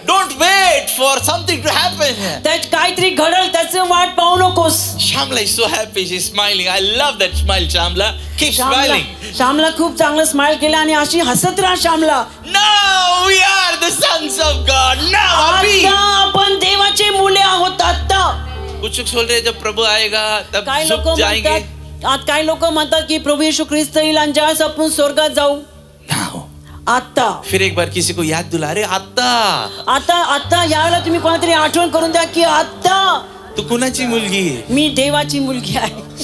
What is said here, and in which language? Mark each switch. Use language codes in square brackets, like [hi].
[en] Don't wait for something to happen. [mr] त्यात काहीतरी घडल त्याचं वाट पाहू नकोस. [en] Shamla is so happy. She's smiling. I love that smile, Shamla. Keep smiling. [mr] श्यामला खूप चांगलं स्माइल केलं आणि अशी हसत राहा श्यामला. [en] Now we are the sons of God. Now [hi] अभी. [mr] आता आपण देवाचे मुले आहोत. आत्ता. [hi] कुछ लोग बोल रहे हैं जब प्रभु आएगा तब [mr] काही लोक [hi] झुक जाएंगे. [mr] म्हणतात, आज काही लोक म्हणतात की प्रभू येशू ख्रिस्त येईल आणि ज्यावेळेस आपण स्वर्गात जाऊ. [en] Now. [mr] आत्ता. [hi] फिर एक बार किसी को याद दिला रे आता. [mr] आता यावेळेला तुम्ही कोणातरी आठवण करून द्या की आत्ता तू कुणाची मुलगी आहे? मी देवाची मुलगी आहे.